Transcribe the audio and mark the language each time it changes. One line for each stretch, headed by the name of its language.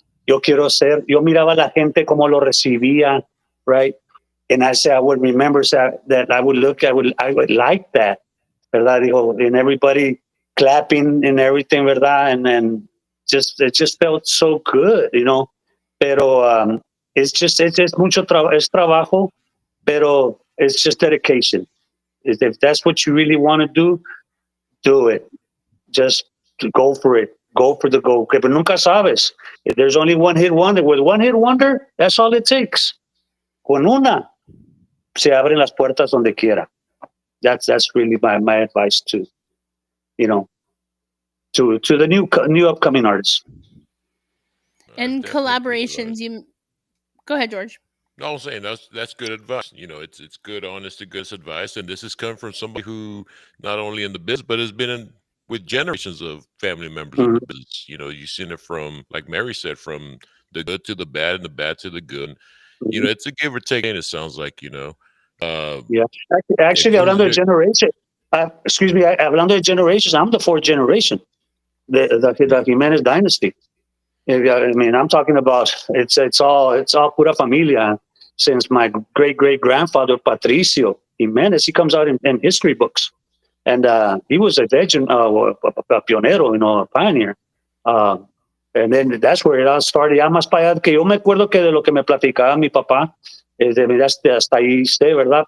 Spanish: Yo miraba a la gente como lo recibía,
English: right? And I would remember that I would like that,
Spanish: ¿verdad? Digo,
English: and everybody clapping and everything,
Spanish: ¿verdad?
English: And then it just felt so good, you know.
Spanish: Pero
English: it's just
Spanish: es trabajo, pero
English: it's just dedication. If that's what you really want to do it. Just to go for it. Go for the goal.
Spanish: Pero nunca sabes.
English: If there's only one hit wonder, with one hit wonder, that's all it takes.
Spanish: Con una, se abren las puertas donde quiera.
English: That's really my advice to you know to the new upcoming artists. That's And definitely good advice. collaborations, you go ahead, George. No, I'm saying that's good advice. You know, it's good, honest to goodness advice, and this has come from somebody who not only in the business but has been in with generations of family members in Mhm, the business. You know, you've seen it from, like Mary said, from the good to the bad and the bad to the good. You mhm. know, it's a give or take. And it sounds like Yeah. and Actually, who's
Spanish: hablando de
English: your generation, excuse me,
Spanish: hablando de
English: generations, I'm the fourth generation, the Jimenez dynasty. I mean, I'm talking about it's all
Spanish: pura familia.
English: Since my great great grandfather Patricio Jimenez, he comes out in history books, and he was a legend, a pionero, a pioneer. Uh, and then that's where it all started.
Spanish: Ya más para allá, que yo me acuerdo que de lo que me platicaba mi papá, de mira, hasta ahí esté, ¿verdad?